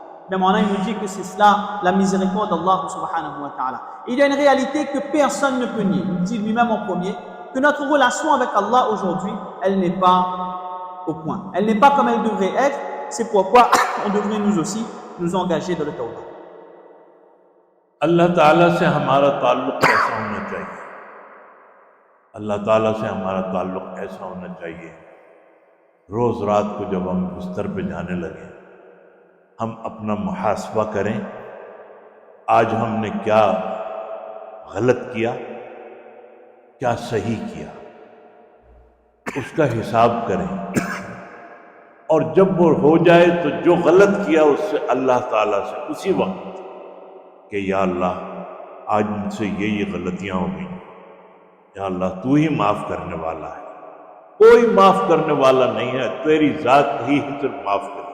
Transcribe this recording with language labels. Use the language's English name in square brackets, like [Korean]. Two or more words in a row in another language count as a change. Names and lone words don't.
[French] Mais maintenant, il nous dit que c'est cela, la miséricorde d'Allah [Arabic] سبحانه وتعالى. [French] Il y a une réalité que personne ne peut nier. Il dit lui-même en premier que notre relation avec Allah aujourd'hui, elle n'est pas au point. Elle n'est pas comme elle devrait être. C'est pourquoi on devrait nous aussi nous engager dans le tawbah. [Urdu] اللہ تعالیٰ سے ہمارا تعلق کیسا ہونا چاہیے؟ اللہ تعالیٰ سے ہمارا تعلق ایسا ہونا چاہیے روز رات کو جب ہم بستر پہ جانے لگیں ہم اپنا محاسبہ کریں، آج ہم نے کیا غلط کیا، کیا صحیح کیا، اس کا حساب کریں، اور جب وہ ہو جائے تو جو غلط کیا اس سے اللہ تعالیٰ سے اسی وقت کہ یا اللہ آج مجھ سے یہ غلطیاں ہو گئیں، یا اللہ تو ہی معاف کرنے والا ہے، کوئی معاف کرنے والا نہیں ہے، تیری ذات ہی صرف معاف کرے گی۔